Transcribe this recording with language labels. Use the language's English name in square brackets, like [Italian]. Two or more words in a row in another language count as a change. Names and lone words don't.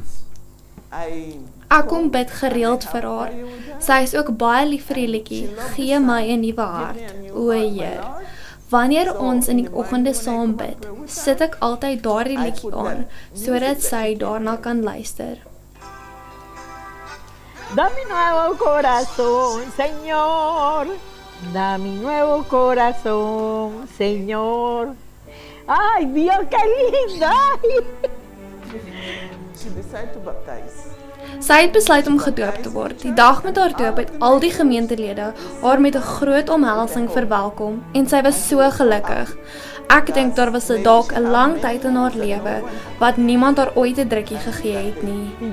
[Afrikaans] Ek kom bid gereeld vir haar. Sy is ook baie lief vir die liedjie, gee my 'n nuwe hart, o Heer. Wanneer ons in die oggende saam bid, sit ek altyd daardie liedjie aan, sodat sy daarna kan luister. [Spanish] Dame nuevo corazón, Señor. Dame nuevo corazón, Señor. Ay, Dios, qué linda. [Afrikaans] Sy het besluit om gedoop te word. Die dag met haar doop het al die gemeentelede haar met 'n groot omhelsing verwelkom en sy was so gelukkig. Ek dink daar was dalk 'n lang tyd in haar lewe wat niemand haar ooit 'n drukkie gegee het nie.